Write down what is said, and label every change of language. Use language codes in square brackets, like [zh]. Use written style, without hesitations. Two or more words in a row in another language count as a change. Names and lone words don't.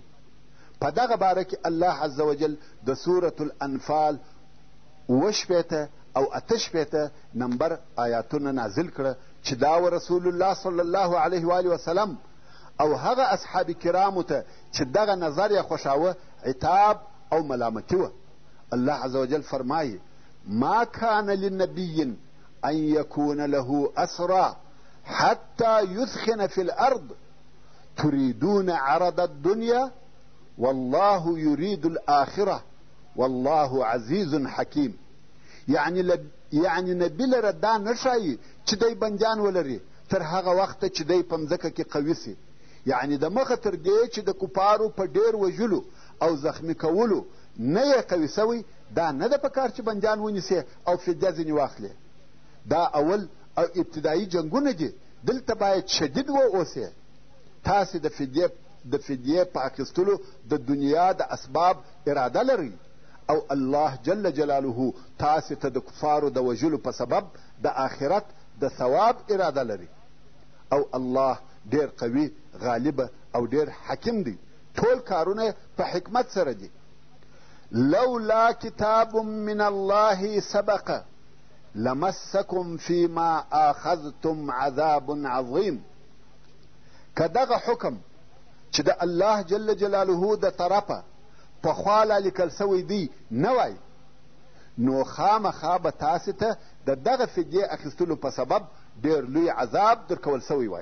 [ps] په دغه باره کې [ar] الله عز وجل [ps] د سورة الانفال اوه او 8 نمبر آیاتونه نازل کړه چې دا و رسول الله [ar] صلی الله علیه و آله وسلم [ps] او هغه اصحاب کرامو ته چې دغه نظر یې خوښاوه عتاب او ملامتي وه. [ar] الله عز وجل فرمایي ما كان للنبي أن يكون له أسرى حتى يثخن في الأرض تريدون عرض الدنيا والله يريد الآخرة والله عزيز حكيم. [ps] يعني نبي لره دا نشایي چې دی بندیان ولري تر هغه وخته چې دی په مځکه کې قوي سي، یعنی د مخه تر دې چې د کفارو په ډېر وژلو او زخمي کولو نه یې قوي سوی، دا نه ده په کار چې بندیان ونیسي او فدیه ځینې واخلي. دا اول او ابتدایي جنګونه دي، دلته باید شدید واوسئ. تاسې د فدیې په اخیستلو د دنیا د اسباب اراده لرئ او الله [ar] جل جلاله [ps] تاسې ته د کفارو د وژلو په سبب د آخرت د ثواب اراده لري او الله ډېر قوي غالبه او ډېر حکیم دی. ټول کارونه په حکمت سره دي. [ar] لولا كتاب من الله سبق لمسكم فيما آخذتم عذاب عظيم. [ps] که دغه حکم چې د الله [ar] جل جلاله [ps] د طرفه پخوا لا لیکل سوی دی نه وای، نو خامخا به تاسې ته د دغه فدیې اخیستلو په سبب ډېر لوی عذاب درکول سوی وای.